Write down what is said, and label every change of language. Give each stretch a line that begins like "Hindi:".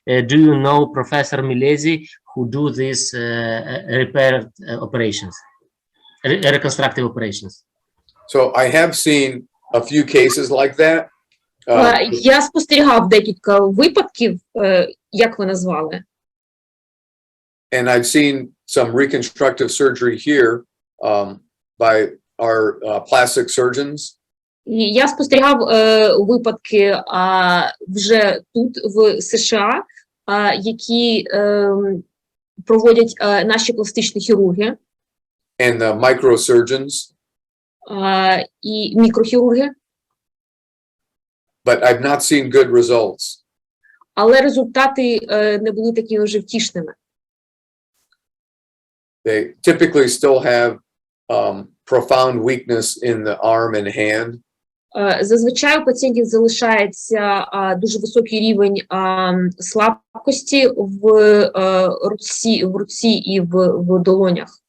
English: Do you know Professor Milesi who do these repair operations, reconstructive operations? So I have seen a few cases like that.
Ukrainian: Я спостерігав декілька випадків, як ви назвали?
English: And I've seen some reconstructive surgery here by our plastic surgeons.
Ukrainian: І я спостерігав випадки вже тут, в США, які проводять наші пластичні хірурги
English: And the microsurgeons.
Ukrainian: І мікрохірурги.
English: But I've not seen good results.
Ukrainian: Але результати не були такими вже втішними.
English: They typically still have profound weakness in the arm and hand.
Ukrainian: Зазвичай у пацієнтів залишається дуже високий рівень слабкості в руці і в долонях.